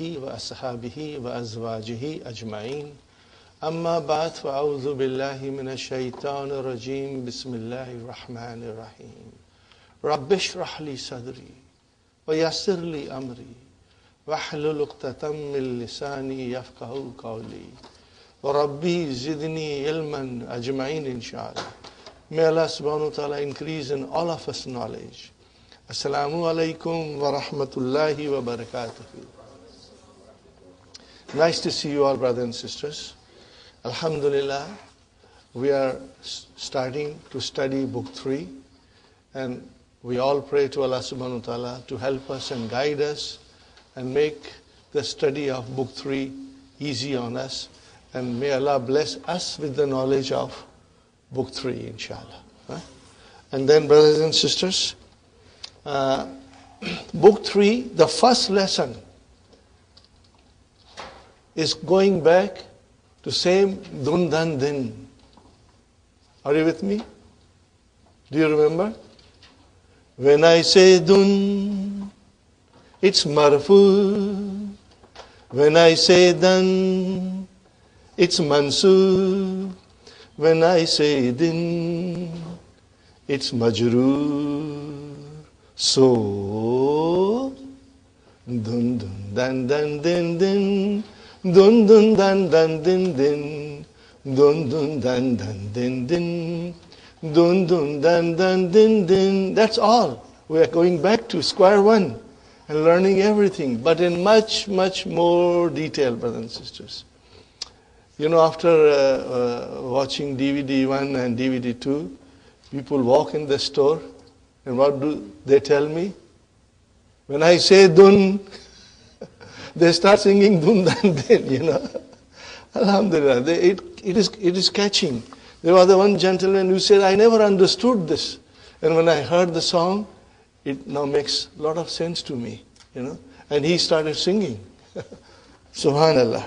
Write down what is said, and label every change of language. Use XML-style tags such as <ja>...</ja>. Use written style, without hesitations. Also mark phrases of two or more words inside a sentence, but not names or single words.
<ar>وأصحابه وأزواجه أجمعين أما بعد فأعوذ بالله من الشيطان الرجيم بسم الله الرحمن الرحيم رب اشرح لي صدري ويسر لي أمري واحلل عقدة من لساني يفقهوا قولي وربي زدني علما أجمعين إن شاء الله.</ar> <en>May Allah</en> <ar>سبحانه وتعالى</ar> <en>increase in all of us knowledge.</en> <ar>السلام عليكم ورحمة الله وبركاته.</ar> <en>Nice to see you all, brothers and sisters. Alhamdulillah, we are starting to study book 3, and we all pray to Allah</en> <ar>سبحانه وتعالى</ar> <en>to help us and guide us and make the study of book 3 easy on us, and may Allah bless us with the knowledge of book 3, inshallah. And then, brothers and sisters, book 3, the first lesson is going back to same dun dan din. Are you with me? Do you remember? When I say dun, it's marfu. When I say dan, it's mansub. When I say din, it's majroor. So, dun dun dan dan din din, dun dun dan dan din din, dun dun dan dan din din, dun dun dan dan din din. That's all. We are going back to square one and learning everything, but in much, much more detail, brothers and sisters. You know, after watching DVD 1 and DVD 2, people walk in the store, and what do they tell me? When I say dun, they start singing dun dan din, you know. Alhamdulillah, it is catching. There was one gentleman who said, I never understood this. And when I heard the song, it now makes a lot of sense to me, you know. And he started singing. Subhanallah.</en>